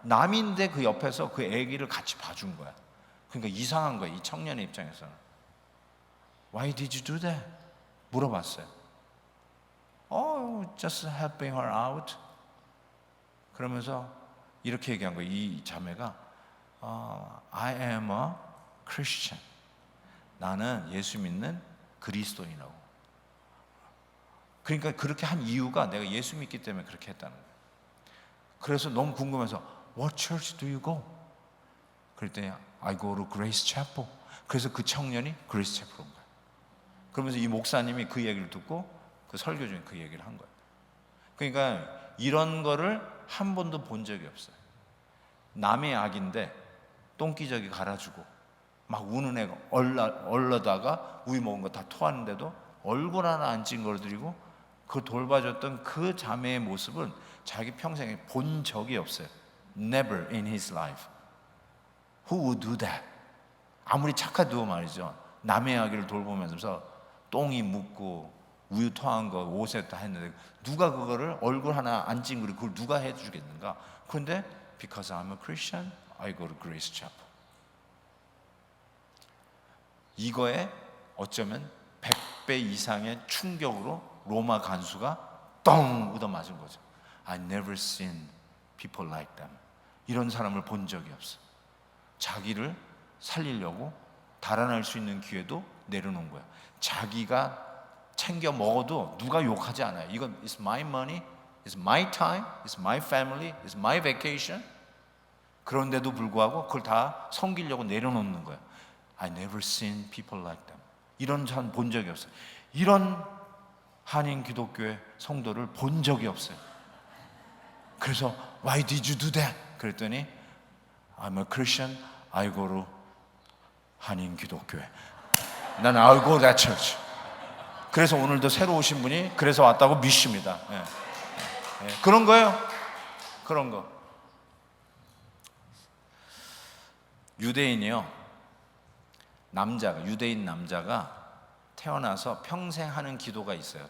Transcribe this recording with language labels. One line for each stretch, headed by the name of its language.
Korean: 남인데 그 옆에서 그 아기를 같이 봐준 거야. 그러니까 이상한 거야, 이 청년의 입장에서는.
English: Why did you do that?
Korean: 물어봤어요.
English: Just helping her out.
Korean: 그러면서 이렇게 얘기한 거예요. 이 자매가
English: I am a Christian.
Korean: 나는 예수 믿는 그리스도인이라고. 그러니까 그렇게 한 이유가 내가 예수 믿기 때문에 그렇게 했다는 거예요. 그래서 너무 궁금해서
English: What church do you go?
Korean: 그랬더니
English: I go to Grace Chapel.
Korean: 그래서 그 청년이 그레이스 채플 온 거예요. 그러면서 이 목사님이 그 얘기를 듣고 그 설교 중에 그 얘기를 한 거예요. 그러니까 이런 거를 한 번도 본 적이 없어요. 남의 악인데 똥기저귀 갈아주고 막 우는 애가 얼려다가 우유 먹은 거 다 토하는데도 얼굴 하나 안 찡그러뜨리고 그 돌봐줬던 그 자매의 모습은 자기 평생에 본 적이 없어요.
English: Never in his life. Who would do that?
Korean: 아무리 착해도 말이죠. 남의 아기를 돌보면서 똥이 묻고 우유 토한 거 옷에 다 했는데, 누가 그거를 얼굴 하나 안 찡그리고 그걸 누가 해주겠는가? 그런데
English: Because I'm a Christian, I go to Grace Chapel.
Korean: 이거에 어쩌면 100배 이상의 충격으로 로마 간수가 똥 얻어맞은 거죠.
English: I never seen people like them.
Korean: 이런 사람을 본 적이 없어. 자기를 살리려고 달아날 수 있는 기회도 내려놓은 거야. 자기가 챙겨 먹어도 누가 욕하지 않아요. 이건
English: It's my money, It's my time, It's my family, It's my vacation.
Korean: 그런데도 불구하고 그걸 다 섬기려고 내려놓는 거야.
English: I never seen people like them.
Korean: 이런 사람 본 적이 없어요. 이런 한인 기독교의 성도를 본 적이 없어요. 그래서
English: Why did you do that?
Korean: 그랬더니
English: I'm a Christian, I go to 한인 기독교회.
Korean: 난
English: I go to that church.
Korean: 그래서 오늘도 새로 오신 분이 그래서 왔다고 믿습니다. 그런 거예요. 그런 거. 유대인이요. 유대인 남자가 태어나서 평생 하는 기도가 있어요.